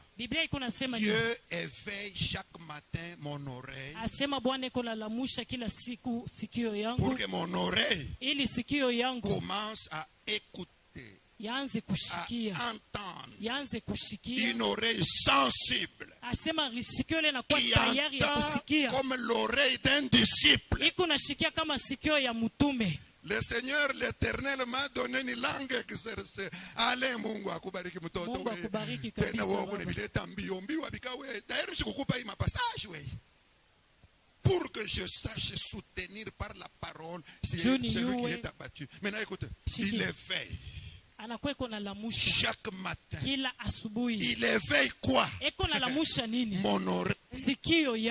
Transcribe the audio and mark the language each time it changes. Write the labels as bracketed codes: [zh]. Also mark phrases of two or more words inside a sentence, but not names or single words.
[fr] Dieu éveille chaque matin mon oreille pour que mon oreille commence à écouter, à entendre. Une oreille sensible qui entend comme l'oreille d'un disciple. Le Seigneur l'Éternel m'a donné une langue exercée. Allez, [sw] Mungu akubariki mtoto wewe. Tena wako nibileta mbio abikawe. [fr] D'ailleurs je [sw] kukupa hii mapassage wewe. [fr] Pour que je sache soutenir par la parole celui qui est abattu. Maintenant écoute, il éveille. Chaque matin. Il éveille quoi? Mon oreille.